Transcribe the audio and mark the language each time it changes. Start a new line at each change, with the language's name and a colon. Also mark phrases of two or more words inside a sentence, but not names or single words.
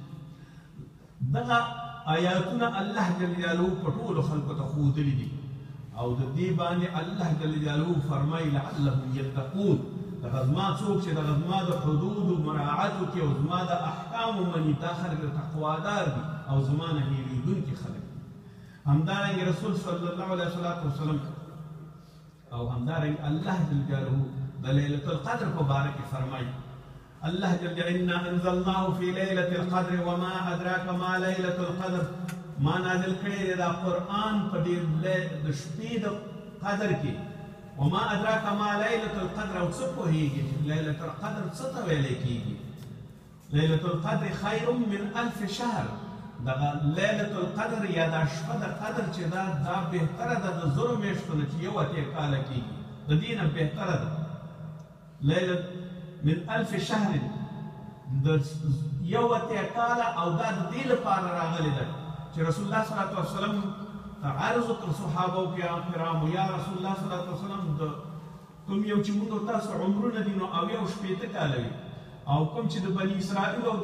Pashto: دغه آیاتونه الله
Arabic: جل جلاله
Pashto: په ټولو خلکو ته ښودلي دي او د دې باندې الله
Arabic: جل جلاله
Pashto: فرمایي
Arabic: لعلهم یتقون
Pashto: دغه زما څوک چې دغه زما د حدودو مراعات وکړي او زما د احکامو مني دا خلک تقوادار دي او زما نه هېرېدونکي خلک دي همدارنګې رسول
Arabic: صلی الله علیه وسلم
Pashto: او همدارنګې الله
Arabic: جل جلاله
Pashto: د لیلة القدر په باره کې فرمایي الله
Arabic: جل جلاله انا انزلناه في ليلة القدر وما ادراك ما ليلة القدر
Pashto: ما نازل کړی دی دا قرآن په دې د شپې د قدر کې
Arabic: وما ادراك ما ليلة القدر
Pashto: او څه پوهېږي چې ليلة القدر څه ته ویلی کېږي
Arabic: ليلة القدر خير من 1000 شهر
Pashto: دغه ليلة القدر یا دا شپه د قدر چې دا بهتره ده د زرو میاشتو نه چې یو اتیا کاله کېږي د دې نه بهتره ده
Arabic: ليلة من 1000 شهر
Pashto: د یو اتیا کاله او دا د دې لپاره راغلې ده چې رسول الله
Arabic: صلی الله علیه وسلم
Pashto: ته عرض وکړ صحابو کرامو
Arabic: یا رسول الله صلی الله علیه وسلم
Pashto: د کوم یو چې موږ تاسو عمرونه دي نو او یو شپېته کاله وي او کوم چې د بني اسرائیل او د